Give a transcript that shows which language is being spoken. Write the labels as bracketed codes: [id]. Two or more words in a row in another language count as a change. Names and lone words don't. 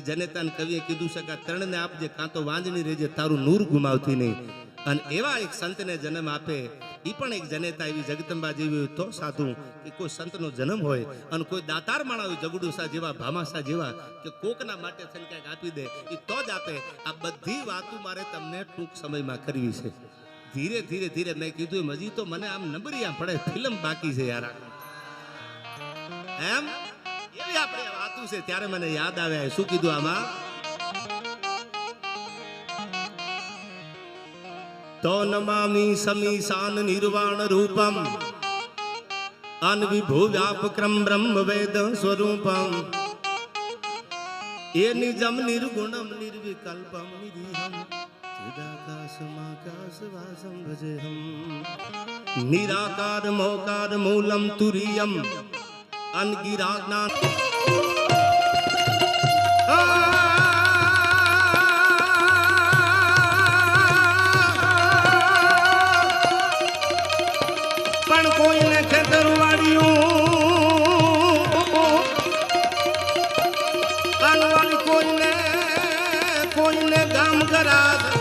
[gu] જનેતાને કવિએ કીધું છે કે આ ત્રણને આપજે કાં તો વાંજણી રહેજે તારું નૂર ગુમાવતી નહીં અને એવા એક સંતને જન્મ આપે એ પણ એક જનેતા એવી જગદંબા જેવી હોય તો સાધુ કે કોઈ સંતનો જન્મ હોય અને કોઈ દાતાર માણા હોય જગડુસા જેવા ભામાસા જેવા કે કોકના માટે થઈને કંઈક આપી દે એ તો જ આપે આ બધી વાતો મારે તમને ટૂંક સમયમાં કરવી છે ધીરે ધીરે ધીરે મેં કીધું હજી તો મને આમ નંબરિયા પડે ફિલ્મ બાકી છે યાર એમ એવી આપણે વાતો છે ત્યારે મને યાદ આવે શું કીધું આમાં [sa] तो नमामि समीशान निर्वाण रूपम अनविभू व्यापक्रम ब्रह्म वेद स्वरूपम ये निजम निर्गुणम निर्विकल्पम निरीहम चिदाकाशमाकाशवासं भजेहम निराकार मोकार मूलम तुरीयम अनगिराज्ञान [gu] કોઈને ખેતરવાડિયું કોઈને ગામ ગરાજ